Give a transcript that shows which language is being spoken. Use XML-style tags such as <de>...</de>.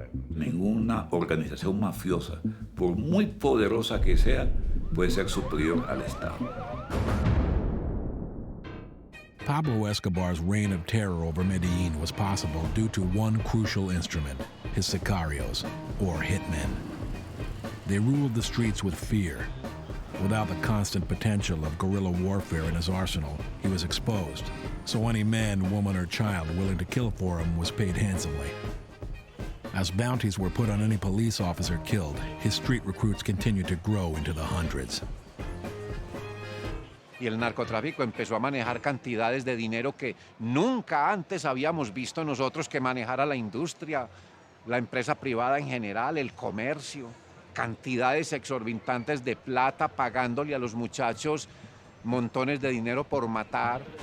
<es>Ninguna organización mafiosa, por muy poderosa que sea, puede ser superior al Estado.</es> <en>Pablo Escobar's reign of terror over Medellin was possible due to one crucial instrument, his sicarios, or hitmen. They ruled the streets with fear. Without the constant potential of guerrilla warfare in his arsenal, he was exposed. So any man, woman, or child willing to kill for him was paid handsomely. As bounties were put on any police officer killed, his street recruits continued to grow into the hundreds.</en> <es>Y el narcotráfico empezó a manejar cantidades de dinero que nunca antes habíamos visto nosotros que manejara la industria, la empresa privada en general, el comercio, cantidades exorbitantes de plata pagándole a los muchachos montones de dinero por matar.</es>